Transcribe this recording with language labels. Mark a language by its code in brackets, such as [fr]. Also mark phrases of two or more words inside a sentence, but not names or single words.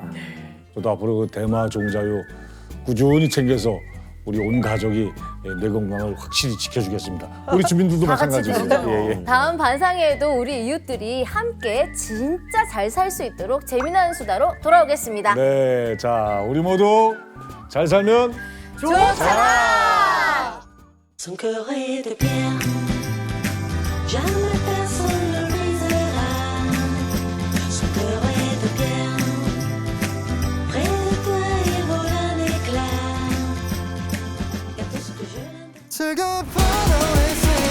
[ko] 저도 앞으로 그 대마 종자유 꾸준히 챙겨서 우리 온 가족이 뇌 건강을 확실히 지켜주겠습니다. 우리 주민들도 다 같이 마찬가지로. 되죠. 예, 예. 다음 반상회에도 우리 이웃들이 함께 진짜 잘 살 수 있도록 재미나는 수다로 돌아오겠습니다. 네, 자 우리 모두 잘 살면 좋잖아. [fr] Son cœur est de pierre, jamais personne ne le brisera. Son cœur est de pierre, près de toi il vole un éclat. Et tout ce que je l'aime. [ko] 즐거운 파도에